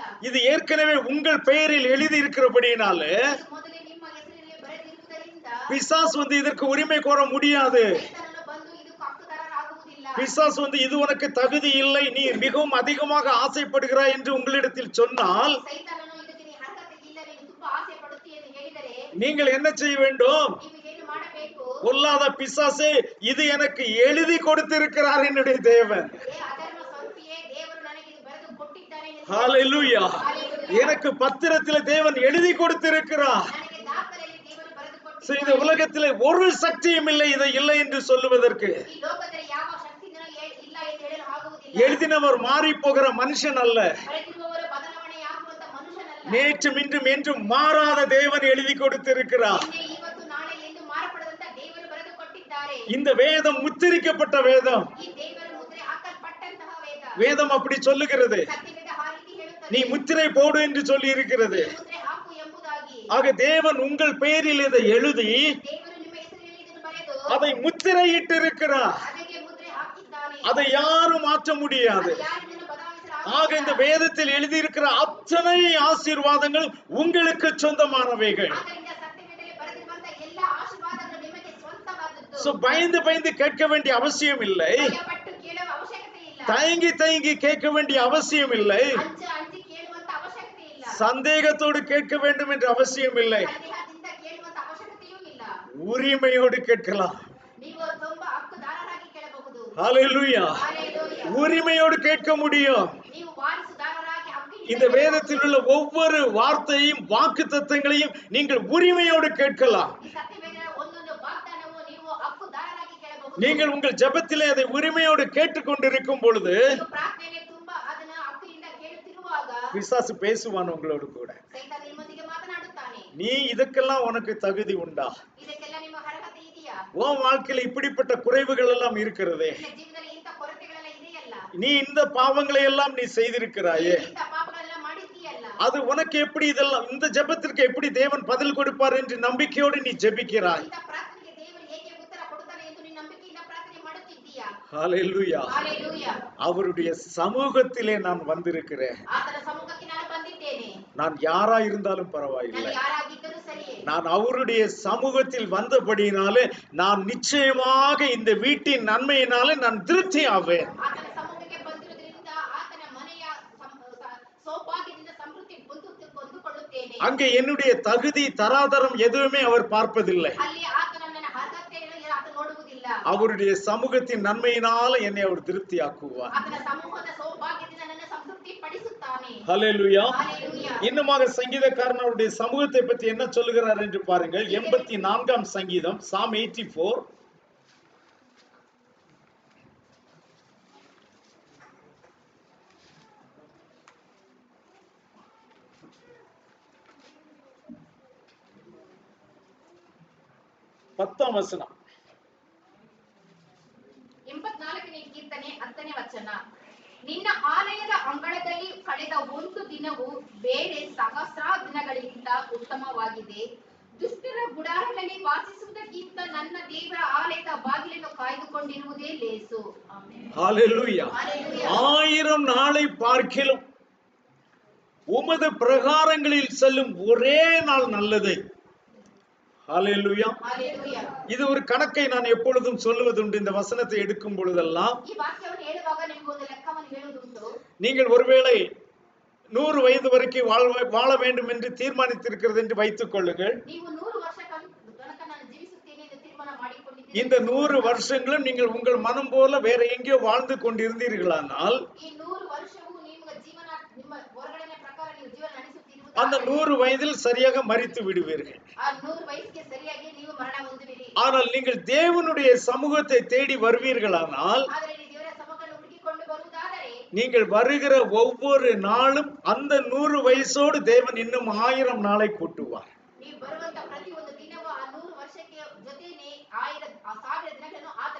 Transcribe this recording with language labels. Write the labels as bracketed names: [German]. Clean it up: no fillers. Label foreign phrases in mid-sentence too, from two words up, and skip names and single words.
[Tamil] இது ஏற்கனவே உங்கள் பெயரில் எழுதி இருக்கிறபடினாலே [Kannada] ಇದು ಮೊದಲೇ ನಿಮ್ಮ ಹೆಸರಿನಲ್ಲಿ ಬರೆದಿರುವುದರಿಂದ [Tamil] பிசாசு இதற்கு உரிமை கோர முடியாது. [Kannada] ಸೈತಾನನು ಬಂದು ಇದಕ್ಕೆ ಹಕ್ಕುದಾರರಾಗುವುದಿಲ್ಲ. [Tamil] பிசாசு இது உனக்கு தகுதி இல்லை, நீ மிகவும் அதிகமாக ஆசைப்படுகிறாய் என்று உங்களிடத்தில் சொன்னால் [Kannada] ಸೈತಾನನು ಇದಕ್ಕೆ ನೀ ಅರ್ಹತೆ ಇಲ್ಲ, ನೀನು ತುಂಬಾ ಆಸೆ ಪಡುತ್ತೀಯ ಎಂದು ಹೇಳಿದರೆ [Tamil] நீங்கள் என்ன செய்ய வேண்டும்? [Kannada] ನೀವು ಏನು ಮಾಡಬೇಕು? [Tamil] பொல்லாத பிசாசே, இது எனக்கு எழுதி கொடுத்திருக்கிறார் என்னுடைய தேவன். [Kannada] ಅದನ್ನು ಸ್ವಂತಿಯೇ ದೇವರು ನನಗೆ ಇದು ಬರೆದು ಕೊಟ್ಟಿದ್ದಾನೆ ಎಂದು [Tamil] ஹalleluya. Hallelujah. எனக்கு பத்திரத்தில் தேவன் எழுதி கொடுத்திருக்கிறார். [Kannada] ನನಗೆ ದಾಖಲೆಯಲ್ಲಿ ದೇವರು ಬರೆದು [Tamil] So, இந்த [Kannada] ಕೊಟ್ಟಿದ್ದಾನೆ. [Tamil] உலகத்திலே ஒரு சக்தியும் இல்லை இதை இல்லை என்று சொல்லுவதற்கு. [Kannada] ಈ ಲೋಕದಲ್ಲಿ ಯಾವ ಶಕ್ತಿಯೂ ಇಲ್ಲ ಎಂದು ಹೇಳಲು ಆಗುವುದಿಲ್ಲ. [Tamil] எழுதினவர் மாறி போகிற மனுஷன் அல்ல, [Kannada] ಬರೆದಿರುವವರು ಬದಲಾವಣೆಯಾಗುವಂತ ಮನುಷ್ಯನಲ್ಲ. [Tamil] நேற்றும் இன்றும் என்றும் மாறாத தேவன் எழுதி கொடுத்திருக்கிறார். [Kannada] ನಿನ್ನೆ ಇವತ್ತು ನಾಳೆ ಎಂದು ಮಾರ್ಪಡದಂತ ದೇವರು ಬರೆದು ಕೊಟ್ಟಿದ್ದಾರೆ. [Tamil] இந்த வேதம் முத்திரிக்கப்பட்ட வேதம். [Kannada] ಈ ದೇವರ ಮುದ್ರೆ ಹಾಕಲ್ಪಟ್ಟಂತಹ ವೇದ. [Tamil] வேதம் அப்படி சொல்லுகிறது. [Kannada] ಸತ್ಯವೇದ ಆ ರೀತಿ ಹೇಳುತ್ತದೆ. [Tamil] நீ முத்திரை போடு என்று சொல்லி இருக்கிறது. [Kannada] ಈ ಮುದ್ರೆ ಹಾಕು ಎಂಬುದಾಗಿ. [Tamil] ஆக தேவன் உங்கள் பெயரில் இதை எழுதி [Kannada] ದೇವರು ನಿಮ್ಮ ಹೆಸರಿನಲ್ಲಿ ಇದನ್ನು ಬರೆದು [Tamil] அதை முத்திரையிட்டு இருக்கிறார். [Kannada] ಅದಕ್ಕೆ ಮುದ್ರೆ ಹಾಕಿದ್ದಾನೆ. [Tamil] அதை யாரும் மாற்ற முடியாது. [Kannada] ಅದು ಯಾರಿಂದಲೂ [Tamil] ஆக இந்த [Kannada] ಬದಲಾಯಿಸಲಾಗುವುದಿಲ್ಲ. [Tamil] வேதத்தில் எழுதியிருக்கிற அத்தனை ஆசீர்வாதங்கள் உங்களுக்கு சொந்தமானவைகள். [Kannada] ಆದ್ದರಿಂದ ಸತ್ಯವೇದದಲ್ಲಿ ಬರೆದಿರುವಂತ ಎಲ್ಲ ಆಶೀರ್ವಾದಗಳು ನಿಮಗೆ ಸ್ವಂತವಾದದ್ದು. [Tamil] சோ பயந்து பயந்து கேட்க வேண்டிய அவசியம் இல்லை. [Kannada] ಭಯಪಟ್ಟು ಕೇಳುವ ಅವಶ್ಯಕತೆ ಇಲ್ಲ. [Tamil] தயங்கி தயங்கி கேட்க வேண்டிய அவசியம் இல்லை. [Kannada] ಅಂಜಿ ಕೇಳುವಂತ ಅವಶ್ಯಕತೆ ಇಲ್ಲ. [Tamil] சந்தேகத்தோடு கேட்க வேண்டும் என்ற அவசியம் இல்லை. [Kannada] ಸಂದೇಹದಿಂದ ಕೇಳುವಂತ ಅವಶ್ಯಕತೆಯೂ ಇಲ್ಲ. [Tamil] உரிமையோடு கேட்கலாம். [Kannada] ನೀವು ತುಂಬಾ ಹಕ್ಕುದಾರರಾಗಿ ಕೇಳಬಹುದು. [Tamil] ஹalleluya. ஹalleluya. உரிமையோடு கேட்க முடியும். [Kannada] ನೀವು ವಾರಸುದಾರರಾಗಿ ಹಕ್ಕಿನಿಂದ [Tamil] இந்த வேதத்தில் உள்ள ஒவ்வொரு வார்த்தையும் வாக்குத்தத்தங்களையும் நீங்கள் உரிமையோடு கேட்கலாம். [Kannada] ಈ ಸತ್ಯವೇದದ ಒಂದೊಂದು ವಾಗ್ದಾನವು ನೀವು ಹಕ್ಕುದಾರರಾಗಿ ಕೇಳಬಹುದು. [Tamil] நீங்கள் உங்கள் ஜெபத்திலே அதை உரிமையோடு கேட்டுக்கொண்டிருக்கும் பொழுது [Kannada] ನೀವು ಪ್ರಾರ್ಥನೆಯಲ್ಲಿ ತುಂಬಾ ಅದನ್ನ ಹಕ್ಕಿನಿಂದ ಕೇಳುತ್ತಿರುವಾಗ [Tamil] பிசாசு பேசுவான் உங்களோடு கூட. [Kannada] ಸೈತಾನ ನಿಮ್ಮೊಂದಿಗೆ ಮಾತನಾಡುತ್ತಾನೆ. [Tamil] நீ இதுக்கெல்லாம் உனக்கு தகுதி உண்டா? [Kannada] ಇದಕ್ಕೆಲ್ಲ ನಿಮ್ಮ ಅರ್ಹತೆ ಇದೆಯಾ? [Tamil] உன் வாழ்க்கையில இப்படிப்பட்ட குறைவுகள் எல்லாம் இருக்கிறதே. [Kannada] ನಿನ್ನ ಜೀವನದಲ್ಲಿ ಇಂಥ ಕೊರತೆಗಳೆಲ್ಲ ಇದೆಯಲ್ಲ? [Tamil] நீ இந்த பாவங்களை எல்லாம் நீ செய்திருக்கிறாயே. [Kannada] ಇಂಥ ಪಾಪಗಳೆಲ್ಲ ಮಾಡಿದ್ದೀಯಲ್ಲ? [Tamil] அது உனக்கு எப்படி இதெல்லாம் இந்த ஜெபத்திற்கு எப்படி தேவன் பதில் கொடுப்பார் என்று நம்பிக்கையோடு நீ ஜெபிக்கிறாய். [Kannada] ಇಂಥ ಪ್ರಾರ್ಥನೆಗೆ ದೇವರು ಹೇಗೆ ಉತ್ತರ ಕೊಡುತ್ತಾನೆ ಎಂದು ನೀನು ನಂಬಿಕೆಯಿಂದ ಪ್ರಾರ್ಥನೆ ಮಾಡುತ್ತಿದ್ದೀಯಾ? [Tamil] ஹalleluya. ஹalleluya. அவருடைய சமூகத்திலே நான் வந்திருக்கிறேன். [Kannada] ಆತನ ಸಮ್ಮುಖಕ್ಕೆ ನಾನು ಬಂದಿದ್ದೇನೆ. [Tamil] நான் யாரா இருந்தாலும் பரவாயில்லை. [Kannada] ನಾನು ಯಾರಾಗಿದ್ದರೂ ಸರಿಯೇ. [Tamil] நான் அவருடைய சமூகத்தில் வந்தபடியினாலே நான் நிச்சயமாக இந்த வீட்டின் நன்மையினாலே நான் திருப்தி ஆவேன். [Kannada] ಆತನ ಸಮ್ಮುಖಕ್ಕೆ ಬಂದಿರುವುದರಿಂದ ಆತನ ಮನೆಯ ಸೌಭಾಗ್ಯದಿಂದ ಸಮೃದ್ಧಿ ಹೊಂದಿಕೊಳ್ಳುತ್ತೇನೆ. [Tamil] அங்கே என்னுடைய தகுதி தராதரம் எதுவுமே அவர் பார்ப்பதில்லை. [Kannada] ಅಲ್ಲಿ ಆತನ ನನ್ನ ಅರ್ಹತೆಯನ್ನು ಆತ ನೋಡುವುದಿಲ್ಲ. [Tamil] அவருடைய சமூகத்தின் நன்மையினால என்னை அவர் திருப்தி ஆக்குவார். [Kannada] ಆತನ ಸಮೂಹದ ಸೌಭಾಗ್ಯದಿಂದ ನನ್ನ ಸಂತೃಪ್ತಿ ಪಡಿಸುತ್ತಾನೆ. [Tamil] ஹalleluya. ஹalleluya. இன்னுமாக சங்கீதக்காரன் அவருடைய சமூகத்தை பற்றி என்ன சொல்லுகிறார் என்று பாருங்கள். 84ஆம் சங்கீதம், Psalm 84. பத்தாம் வசனம். [Kannada] 84ನೇ ಕೀರ್ತನೆ 10ನೇ ವಚನ. ನಿನ್ನ ಆಲಯದ ಅಂಗಳದಲ್ಲಿ ಕಳೆದ ಒಂದು ದಿನವು ಬೇರೆ ಸಹಸ್ರ ದಿನಗಳಿಗಿಂತ ಉತ್ತಮವಾಗಿದೆ. ದುಷ್ಟರ ಗುಡಾರಗಳಲ್ಲಿ ವಾಸಿಸುವುದಕ್ಕಿಂತ ನನ್ನ ದೇವರ ಆಲಯದ ಬಾಗಿಲನ್ನು ಕಾಯ್ದುಕೊಂಡಿರುವುದೇ ಲೇಸು. ಆಮೆನ್. [Tamil] ஹalleluya. ஹalleluya. 1000 நாளை பார்க்கிலும் உமது பிரகாரங்களில் செல்லும் ஒரே நாள் நல்லது. ஹalleluya. ஹalleluya. இது ஒரு கணக்கை நான் எப்பொழுதும் சொல்லுவதுண்டு. இந்த வசனத்தை எடுக்கும் பொழுதெல்லாம் [Kannada] ಈ ವಾಕ್ಯವನ್ನು ಹೇಳುವಾಗ ನಿಮಗೆ ಒಂದು ಲೆಕ್ಕವನ್ನು ಹೇಳುವುದುಂಟು. [Tamil] நீங்கள் ஒருவேளை 100 வயது வரைக்கும் வாழ வேண்டும் என்று தீர்மானித்திருக்கிறது என்று வைத்துக் கொள்ளுங்கள். [Kannada] ನೀವು 100 ವರ್ಷ ತನಕ ನಾನು ಜೀವಿಸುತ್ತೇನೆ ಎಂದು ತೀರ್ಮಾನ ಮಾಡಿಕೊಂಡಿದ್ದೀರಿ. [Tamil] இந்த 100 வருஷங்களும் நீங்கள் உங்கள் மனம் போல வேற எங்கேயோ வாழ்ந்து கொண்டிருந்தீர்களானால் [Kannada] ಈ 100 ವರ್ಷವೂ ನಿಮ್ಮ ಜೀವನ ನಿಮ್ಮ ಹೊರಗಡೆಯ ಪ್ರಕಾರ ನೀವು ಜೀವನ ನಡೆಸುತ್ತಿರುವುದು [Tamil] அந்த 100 வயதில் சரியாக மரித்து விடுவீர்கள். [Kannada] ಆ 100 ವಯಸ್ಸಿಗೆ ಸರಿಯಾಗಿ ನೀವು ಮರಣ ಹೊಂದುವಿರಿ. [Tamil] ஆனால் நீங்கள் தேவனுடைய சமூகத்தை தேடி வருவீர்களானால் [Kannada] ಆದರೆ ನೀವು ದೇವರ ಸಮ್ಮುಖವನ್ನು ಹುಡುಕಿಕೊಂಡು ಬರುವುದಾದರೆ [Tamil] நீங்கள் வருகிற ஒவ்வொரு நாளும் அந்த 100 வயசோடு தேவன் இன்னும் 1000 நாளை கூட்டுவார். [Kannada] ನೀವು ಬರುವಂತ ಪ್ರತಿ ಒಂದು ದಿನವೂ ಆ 100 ವರ್ಷಕ್ಕೆ ಜೊತೆನೆ 1000 ದಿನಗಳನ್ನು ಆತನ